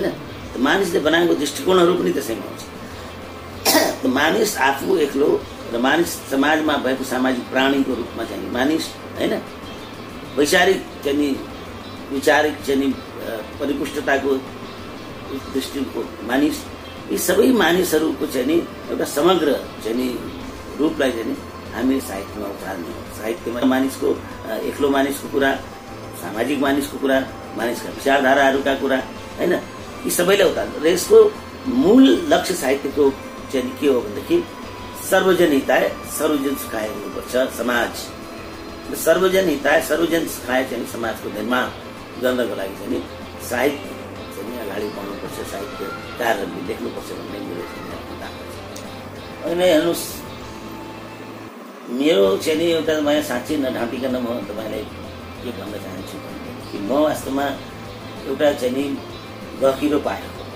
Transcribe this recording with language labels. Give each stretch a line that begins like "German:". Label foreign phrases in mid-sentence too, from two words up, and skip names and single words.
Nepali: मानिसले बनाएको दृष्टिकोणहरू पनि त्यसैमा हुन्छ। मानिस आफू एक्लो र मानिस समाजमा भएको सामाजिक प्राणीको रूपमा चाहिँ मानिस होइन, वैचारिक चाहिँ विचारिक चाहिँ परिपुष्टताको दृष्टिको मानिस, यी सबै मानिसहरूको चाहिँ एउटा समग्र चाहिँ रूपलाई चाहिँ हामी साहित्यमा उतार्ने हो। साहित्यमा मानिसको एक्लो मानिसको कुरा, सामाजिक मानिसको कुरा, मानिसका विचारधाराहरूका कुरा होइन, यी सबैलाई उतार्नु। र यसको मूल लक्ष्य साहित्यको चाहिँ के हो भनेदेखि
Sanskrit: सर्वजन हिताय सर्वजन सुखाय
Nepali: हुनुपर्छ समाज।
Sanskrit: सर्वजन हिताय सर्वजन सुखाय
Nepali: चाहिँ समाजको निर्माण गर्नको लागि चाहिँ साहित्य चाहिँ अगाडि बढ्नुपर्छ, साहित्यकारहरूले लेख्नुपर्छ भन्ने मेरो अनि हेर्नुहोस्, मेरो चाहिँ एउटा म साँच्चै नढाँटिकन म तपाईँलाई के भन्न चाहन्छु कि म वास्तवमा एउटा चाहिँ नि गहिरो पाठक हो।